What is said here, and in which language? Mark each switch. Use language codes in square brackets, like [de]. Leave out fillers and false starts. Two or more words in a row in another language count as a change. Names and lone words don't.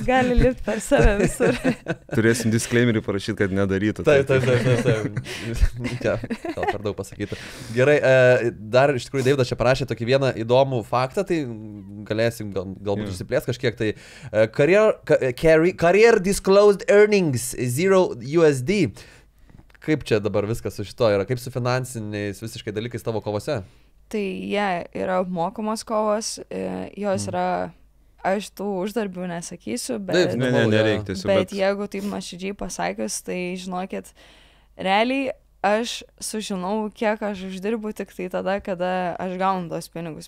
[lt] Gali lipti per save visur. Turėsim disclaimerį parašyti, kad nedarytų. Taip. Gal per daug pasakyta. Gerai, dar iš tikrųjų Deividas čia parašė tokį vieną įdomų faktą, tai galėsim galbūt išsiplės kažkiek. [en] Tai career disclosed earnings $0. [lt] Kaip čia dabar viskas su šito yra? Kaip su finansiniais visiškai dalykais tavo kovose? Tai jie yra apmokamos kovos, jos yra, aš tų uždarbių nesakysiu, bet, nereikia, bet jeigu taip nuoširdžiai pasakius, tai žinokit, realiai aš sužinau, kiek aš uždirbu tik tai tada, kada aš gaunu tos pinigus.